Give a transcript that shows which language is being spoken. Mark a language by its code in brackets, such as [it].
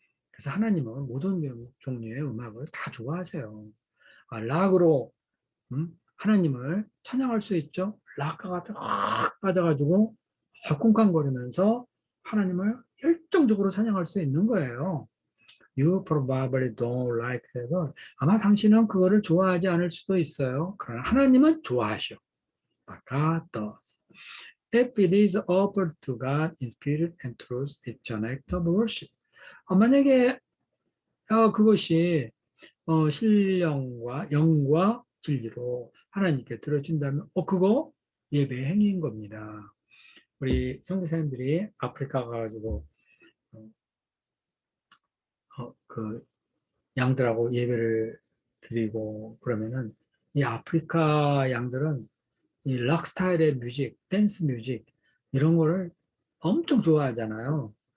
[ko] 그래서 하나님은 모든 종류의 음악을 다 좋아하세요. 락으로 하나님을 찬양할 수 있죠. 락가가 딱 빠져가지고 쿵쾅거리면서 하나님을 열정적으로 찬양할 수 있는 거예요. [en] You probably don't like that. [ko] 아마 당신은 그거를 좋아하지 않을 수도 있어요. 그러나 하나님은 좋아하셔. [en] But God does. If it is offered to God in spirit and truth, it's an act of worship. [ko] 만약에 그것이 신령과 영과 진리로 하나님께 들어준다면 그거 예배의 행위인 겁니다. 우리 선교사님들이 아프리카 가가지고 그 양들하고 예배를 드리고 그러면은 이 아프리카 양들은 이 락 스타일의 뮤직, 댄스 뮤직 이런 거를 엄청 좋아하잖아요.